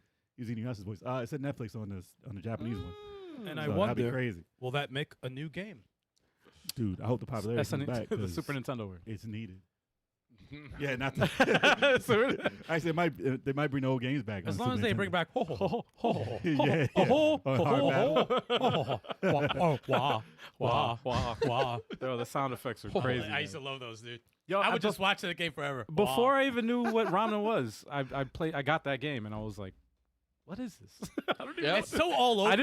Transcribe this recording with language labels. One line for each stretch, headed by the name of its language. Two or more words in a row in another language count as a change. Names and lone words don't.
English: He was eating Yasha's voice. It said Netflix on the Japanese one. And So I that'd be wonder, crazy. will that make a new game? Dude, I hope the popularity comes back. the 'cause Super Nintendo word. It's needed. Yeah, not the So- Actually, they might bring the old games back. As on long as Super they Nintendo. bring back ho ho ho ho Yeah, ho yeah. On Hard ho ho wah wah wah. Yo, the sound effects are crazy. I used to love those, dude. Yo, I would just watch that game forever. before I even knew what ramen was, I got that game and I was like, what is this? I don't even Yeah. know It's so all over.